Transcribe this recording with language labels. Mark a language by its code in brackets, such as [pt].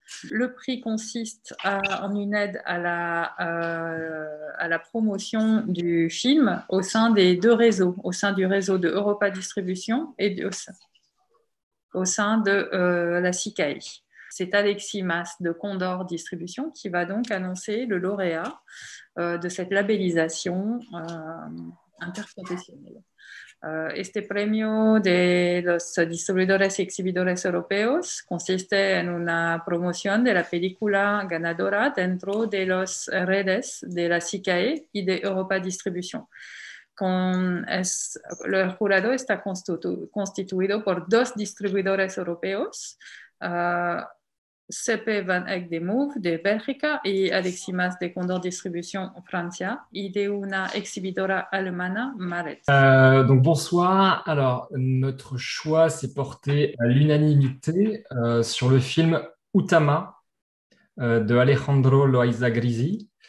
[fr] Le prix consiste en une aide à la promotion du film au sein des 2 réseaux, au sein du réseau de Europa Distribution et au sein de la SICAE. C'est Alexis Mas de Condor Distribution qui va donc annoncer le lauréat de cette labellisation interprofessionnelle. [es] Este premio de los distribuidores y exhibidores europeos consiste en una promoción de la película ganadora dentro de las redes de la SICAE y de Europa Distribution. el jurado está constituido por 2 distribuidores europeos, CP Van Eyck de Move de Bélgica y Aleximas de Condor Distribution en Francia, y de una exhibidora alemana, Maret. [fr] Donc bonsoir. Alors, notre choix s'est porté à l'unanimité sur le film Utama de Alejandro Loaiza Grisi.